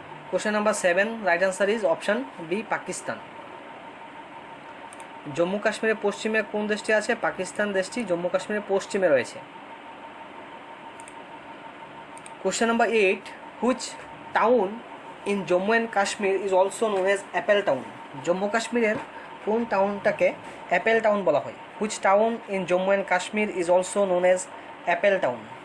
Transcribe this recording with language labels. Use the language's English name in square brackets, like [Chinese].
[English] Question number 7 right answer is option B, Pakistan. [Bangla] Jammu কাশ্মীরের পশ্চিমে কোন দেশটি আছে? পাকিস্তান দেশটি জম্মু কাশ্মীরের পশ্চিমে রয়েছে। [English] Question number 8. Which town in Jammu and Kashmir is also known as Apple Town? [Bangla] Jammu কাশ্মীরের কোন টাউনটাকে অ্যাপেল টাউন বলা হয়? [English] Which town in Jammu and Kashmir is also known as Apple Town?